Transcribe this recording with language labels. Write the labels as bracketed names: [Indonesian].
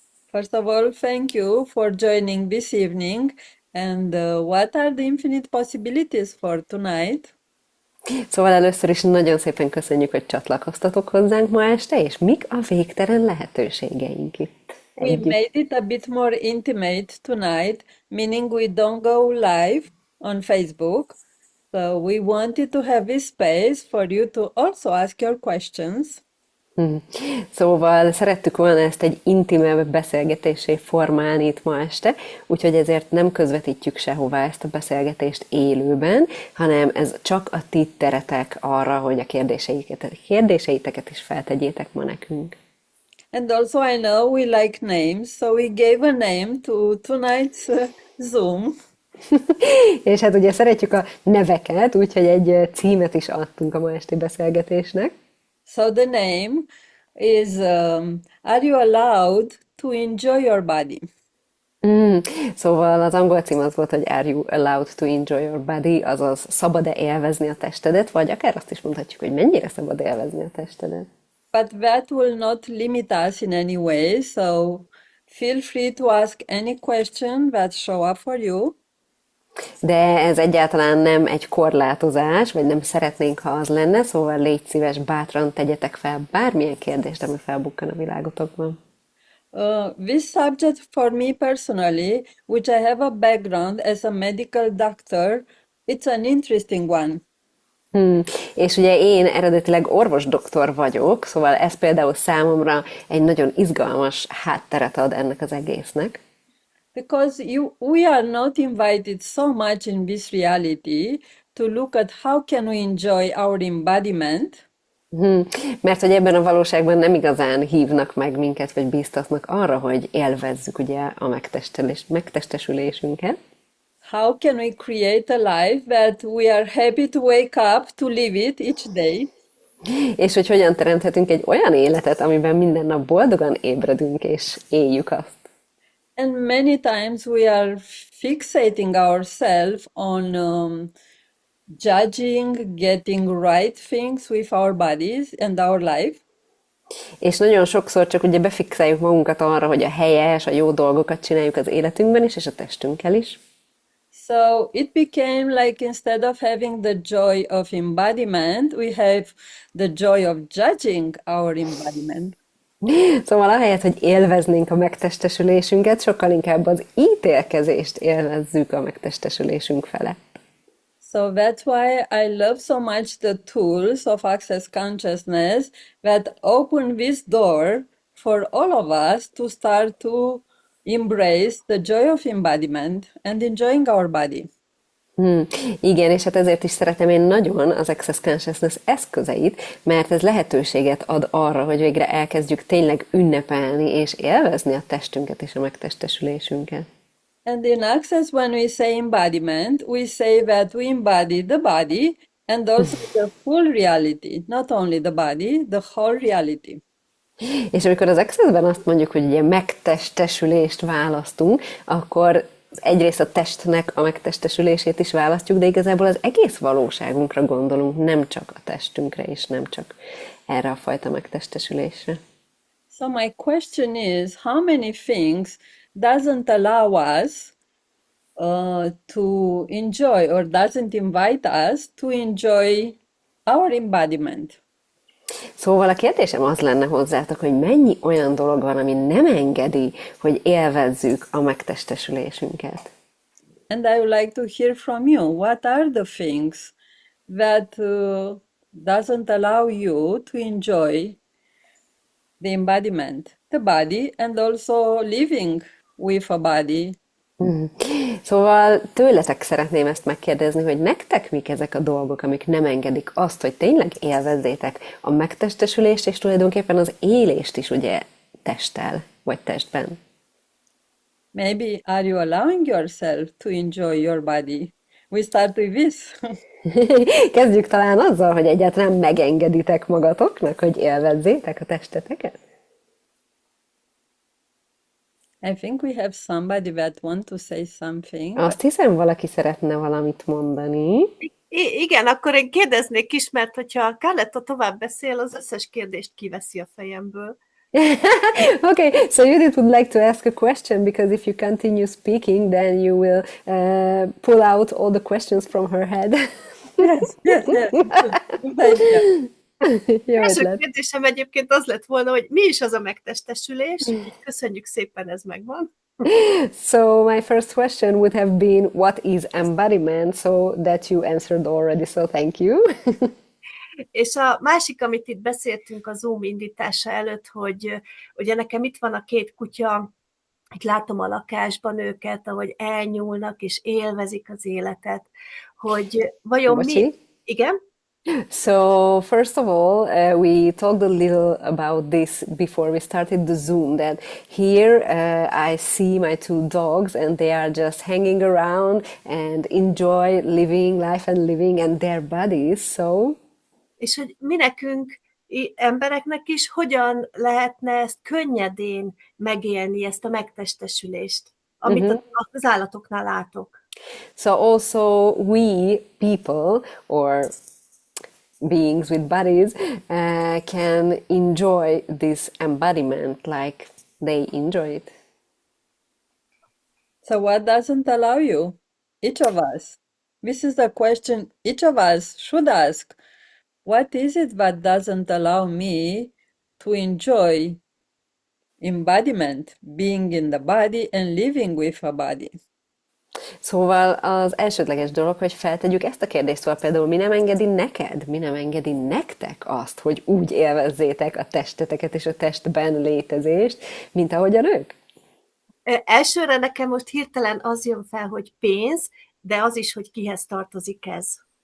[English] First of all, thank you for joining this evening. And what are the infinite possibilities for tonight? [Hungarian] Szóval először is nagyon szépen köszönjük, hogy csatlakoztatok hozzánk ma este, és mik a végtelen lehetőségeink itt [English] We [Hungarian] együtt. [English] made it a bit more intimate tonight, meaning we don't go live on Facebook. So we wanted to have this space for you to also ask your questions. Hm. [Hungarian] Szóval szerettük volna ezt egy intimebb beszélgetésé formálni itt ma este, úgyhogy ezért nem közvetítjük sehová ezt a beszélgetést élőben, hanem ez csak a ti teretek arra, hogy a kérdéseiteket is feltegyétek ma nekünk. [English] And also, I know we like names, so we gave a name to tonight's Zoom. [Hungarian] És hát ugye szeretjük a neveket, úgyhogy egy címet is adtunk a ma esti beszélgetésnek. [English] So the name is Are you allowed to enjoy your body? Mm. [Hungarian] Szóval az angol cím az volt, hogy [English] Are you allowed to enjoy your body, [Hungarian] azaz szabad-e élvezni a testedet, vagy akár azt is mondhatjuk, hogy mennyire szabad élvezni a testedet. [English] But that will not limit us in any way, so feel free to ask any question that show up for you. [Hungarian] De ez egyáltalán nem egy korlátozás, vagy nem szeretnénk, ha az lenne, szóval légy szíves, bátran tegyetek fel bármilyen kérdést, ami felbukkan a világotokban. [English] This subject for me personally, which I have a background as a medical doctor, it's an interesting one. [Hungarian] És ugye én eredetileg orvosdoktor vagyok, szóval ez például számomra egy nagyon izgalmas hátteret ad ennek az egésznek. [English] Because we are not invited so much in this reality to look at how can we enjoy our embodiment, [Hungarian] Mert hogy ebben a valóságban nem igazán hívnak meg minket, vagy bíztatnak arra, hogy élvezzük ugye a megtestesülésünket. [English] how can we create a life that we are happy to wake up to live it each day, [Hungarian] És hogy hogyan teremthetünk egy olyan életet, amiben minden nap boldogan ébredünk, és éljük azt. [English] and many times we are fixating ourselves on judging, getting right things with our bodies and our life. [Hungarian] És nagyon sokszor csak ugye befixáljuk magunkat arra, hogy a helyes, a jó dolgokat csináljuk az életünkben is, és a testünkkel is. [English] So it became like instead of having the joy of embodiment, we have the joy of judging our embodiment. [Hungarian] Szóval ahelyett, hogy élveznénk a megtestesülésünket, sokkal inkább az ítélkezést élvezzük a megtestesülésünk felett. [English] So that's why I love so much the tools of Access Consciousness that open this door for all of us to start to embrace the joy of embodiment and enjoying our body. [Hungarian] Igen, és hát ezért is szeretem én nagyon az Access Consciousness eszközeit, mert ez lehetőséget ad arra, hogy végre elkezdjük tényleg ünnepelni és élvezni a testünket és a megtestesülésünket. [English] And in Access, when we say embodiment, we say that we embody the body and also the full reality, not only the body, the whole reality. [Hungarian] És amikor az Accessben azt mondjuk, hogy ugye megtestesülést választunk, akkor egyrészt a testnek a megtestesülését is választjuk, de igazából az egész valóságunkra gondolunk, nem csak a testünkre, és nem csak erre a fajta megtestesülésre. [English] So my question is, how many things doesn't allow us to enjoy or doesn't invite us to enjoy our embodiment? [Hungarian] Szóval a kérdésem az lenne hozzátok, hogy mennyi olyan dolog van, ami nem engedi, hogy élvezzük a megtestesülésünket. [English] And I would like to hear from you. What are the things that doesn't allow you to enjoy the embodiment, the body, and also living with a body? [Hungarian] Szóval tőletek szeretném ezt megkérdezni, hogy nektek mik ezek a dolgok, amik nem engedik azt, hogy tényleg élvezzétek a megtestesülést, és tulajdonképpen az élést is ugye testtel, vagy testben. [English] Maybe are you allowing yourself to enjoy your body? We start with this. [Hungarian] Kezdjük talán azzal, hogy egyáltalán megengeditek magatoknak, hogy élvezzétek a testeteket? [English] I think we have somebody that want to say something. [Hungarian] Azt hiszem, valaki szeretne valamit mondani. Igen, akkor én kérdeznék is, mert hogyha Carletta tovább beszél, az összes kérdést kiveszi a fejemből. [English] Okay, so Judith would like to ask a question because if you continue speaking, then you will pull out all the questions from her head. Yes, yes, yes. Good idea. [Hungarian] Jó Első ötlet. kérdésem egyébként az lett volna, hogy mi is az a megtestesülés? Így köszönjük szépen, ez megvan. [English] So my first question would have been, what is embodiment? So that you answered already, so thank you. [Hungarian] És a másik, amit itt beszéltünk a Zoom indítása előtt, hogy ugye nekem itt van a két kutya, itt látom a lakásban őket, ahogy elnyúlnak és élvezik az életet, hogy vajon mi... Bocsi. Igen? [English] So first of all, we talked a little about this before we started the Zoom, that here I see my two dogs and they are just hanging around and enjoy living life and living and their bodies. So [Hungarian] És hogy mi nekünk, embereknek is, hogyan lehetne ezt könnyedén megélni, ezt a megtestesülést, amit az állatoknál látok. [English] So also we people or beings with bodies can enjoy this embodiment like they enjoy it. So what doesn't allow you? Each of us. This is the question each of us should ask. What is it that doesn't allow me to enjoy embodiment, being in the body and living with a body? [Hungarian] Szóval az elsődleges dolog, hogy feltegyük ezt a kérdést, szóval például mi nem engedi neked, mi nem engedi nektek azt, hogy úgy élvezzétek a testeteket és a testben létezést, mint ahogyan ők? Elsőre nekem most hirtelen az jön fel, hogy pénz, de az is, hogy kihez tartozik ez.